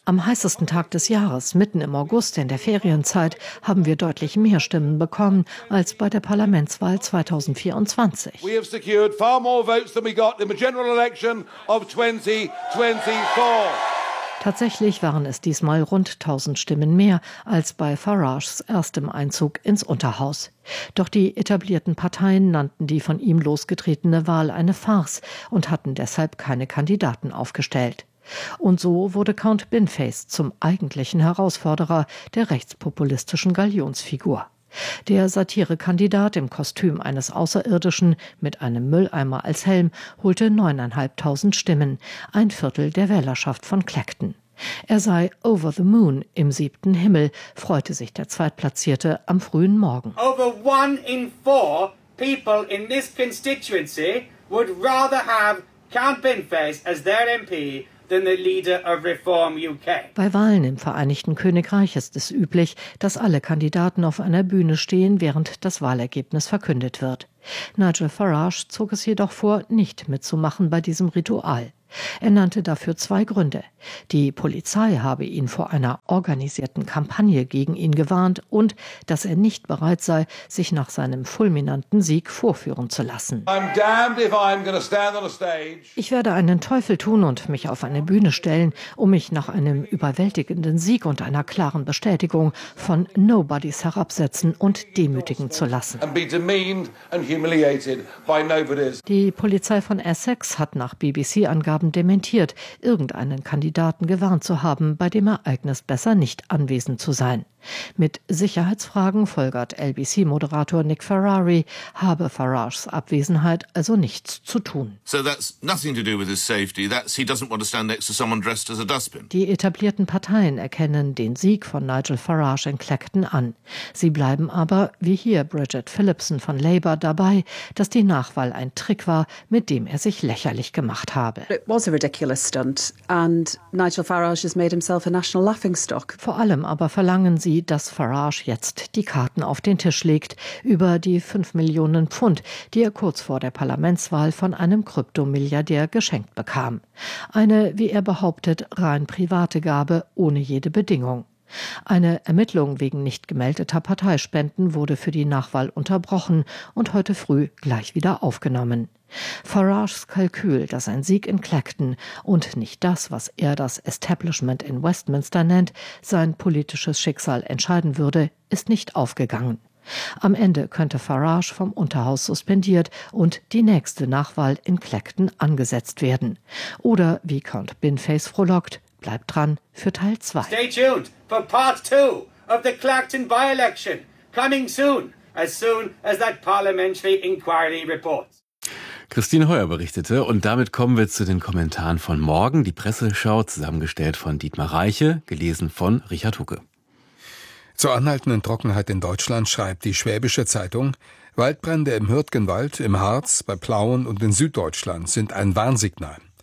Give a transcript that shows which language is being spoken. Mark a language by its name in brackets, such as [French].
[German] Am heißesten Tag des Jahres, mitten im August, in der Ferienzeit, haben wir deutlich mehr Stimmen bekommen als bei der Parlamentswahl 2024. [English] We have secured far more votes than we got in the general election of 2024. [German] Tatsächlich waren es diesmal rund 1000 Stimmen mehr als bei Farages erstem Einzug ins Unterhaus. Doch die etablierten Parteien nannten die von ihm losgetretene Wahl eine Farce und hatten deshalb keine Kandidaten aufgestellt. Und so wurde Count Binface zum eigentlichen Herausforderer der rechtspopulistischen Galionsfigur. Der Satirekandidat im Kostüm eines Außerirdischen mit einem Mülleimer als Helm holte 9.500 Stimmen, ein Viertel der Wählerschaft von Clacton. Er sei [English] over the moon, [German] im siebten Himmel, freute sich der Zweitplatzierte am frühen Morgen. [English] Over one in four people in this constituency would rather have Count Binface as their MP. [German] Bei Wahlen im Vereinigten Königreich ist es üblich, dass alle Kandidaten auf einer Bühne stehen, während das Wahlergebnis verkündet wird. Nigel Farage zog es jedoch vor, nicht mitzumachen bei diesem Ritual. Er nannte dafür zwei Gründe. Die Polizei habe ihn vor einer organisierten Kampagne gegen ihn gewarnt und dass er nicht bereit sei, sich nach seinem fulminanten Sieg vorführen zu lassen. Ich werde einen Teufel tun und mich auf eine Bühne stellen, um mich nach einem überwältigenden Sieg und einer klaren Bestätigung von Nobodies herabsetzen und demütigen zu lassen. Die Polizei von Essex hat nach BBC-Angaben dementiert, irgendeinen Kandidaten gewarnt zu haben, bei dem Ereignis besser nicht anwesend zu sein. Mit Sicherheitsfragen, folgert LBC-Moderator Nick Ferrari, habe Farages Abwesenheit also nichts zu tun. [English] So that's nothing to do with his safety. That's he doesn't want to stand next to someone dressed as a dustbin. [German] Die etablierten Parteien erkennen den Sieg von Nigel Farage in Clacton an. Sie bleiben aber, wie hier Bridget Phillipson von Labour, dabei, dass die Nachwahl ein Trick war, mit dem er sich lächerlich gemacht habe. [English] It was a ridiculous stunt and Nigel Farage has made himself a national laughingstock. [German] Vor allem aber verlangen Sie, dass Farage jetzt die Karten auf den Tisch legt über die 5 Millionen Pfund, die er kurz vor der Parlamentswahl von einem Kryptomilliardär geschenkt bekam. Eine, wie er behauptet, rein private Gabe ohne jede Bedingung. Eine Ermittlung wegen nicht gemeldeter Parteispenden wurde für die Nachwahl unterbrochen und heute früh gleich wieder aufgenommen. Farages Kalkül, dass ein Sieg in Clacton und nicht das, was er das Establishment in Westminster nennt, sein politisches Schicksal entscheiden würde, ist nicht aufgegangen. Am Ende könnte Farage vom Unterhaus suspendiert und die nächste Nachwahl in Clacton angesetzt werden. Oder, wie Count Binface frohlockt, bleibt dran für Teil 2. [English] Stay tuned for Part 2 of the Clacton by-election, coming soon, as soon as that parliamentary inquiry reports. [German] Christine Heuer berichtete und damit kommen wir zu den Kommentaren von morgen. Die Presseschau, zusammengestellt von Dietmar Reiche, gelesen von Richard Hucke. Zur anhaltenden Trockenheit in Deutschland schreibt die Schwäbische Zeitung, Waldbrände im Hürtgenwald, im Harz, bei Plauen und in Süddeutschland sind ein Warnsignal.